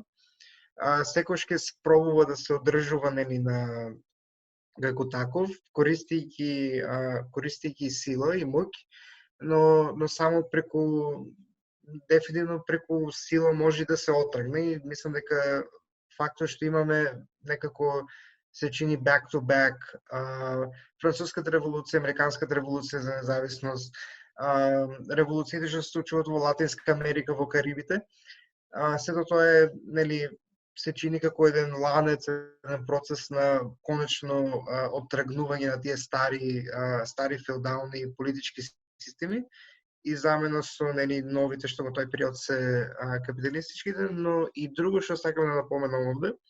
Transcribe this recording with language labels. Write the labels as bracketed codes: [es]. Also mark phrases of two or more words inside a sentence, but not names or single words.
[mk] Секојаш ќе се пробува да се одржува на како таков, користејќи сила и моќ, но само дефинитивно преку сила може да се отргне и мислам дека фактот што имаме некако се чини [en] back to back [mk] Француската револуција, Американската револуција за независност, револуциите што се случуваат во Латинска Америка, во Карибите. Сето тоа е се чини како еден ланец, еден процес на конечно оттргнување на тие стари феудални политички системи и замена со новите што во тој период се капиталистичките, но и друго што сакам да напоменам овде,